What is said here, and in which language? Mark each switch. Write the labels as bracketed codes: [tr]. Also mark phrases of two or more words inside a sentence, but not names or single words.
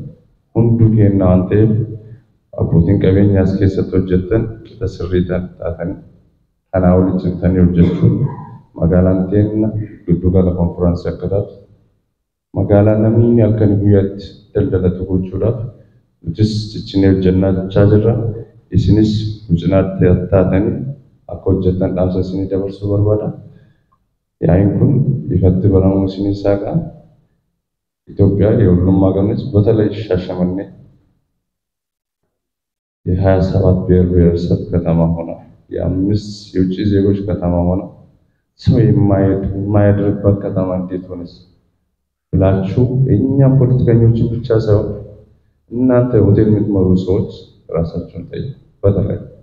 [om] Hunduu keenya waan ta'eef abbootiin qabeenyaas keessatti hojjetan qixa sirrii taatanii kanaa walitti cimtanii hojjechuun magaalaan keenya giddugala konfiraansii akka taatu magaalaa namni halkan guyyaatti daldalatu gochuudhaaf nutis ciccinee hojjennaa jechaa jirra. Isinis gucinaatti taatanii akka hojjetan dhaamsa isinii dabarsuu barbaada. Yaa'iin kun ifatti baramuu isinii saaqa. [am] ኢትዮጵያ የሁሉም ሀገሮች በተለይ ሻሸመኔ የ27 ብሔር ብሔረሰብ ከተማ ሆነ የአምስት የውጭ ዜጎች ከተማ ሆነ ሰው የማያድርበት ከተማ እንዴት ሆነች ብላችሁ እኛ ፖለቲከኞች ብቻ ሳይሆን እናንተ ሆቴል የምትመሩ ሰዎች ራሳችሁን ጠይቁ። በተለይ